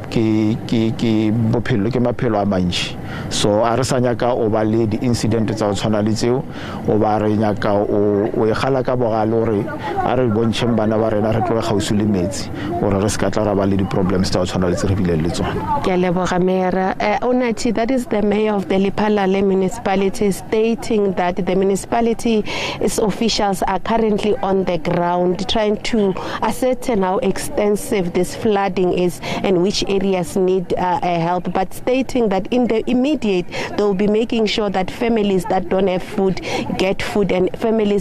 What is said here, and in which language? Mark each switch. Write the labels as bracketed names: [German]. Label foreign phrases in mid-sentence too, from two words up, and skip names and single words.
[Northern Sotho] maphelo a mantši so a re sa nyaka o ba le di-incident tsa go tshwana le tseo o ba re nyaka o e gala ka bogale gore a re bontšheng bana ba rena re tloge gausi le metsi gore re se ka tla ra ba le di-problems tsa go tshwana le tse re bileng le tsone. Ke a leboga Mayor. [English] Onati, that is the mayor of the Lephalale municipality stating that the municipality's officials are currently on the ground trying to ascertain how extensive this flooding is and which areas need help, but stating that in the immediate they will be making sure that families that don't have food get food and families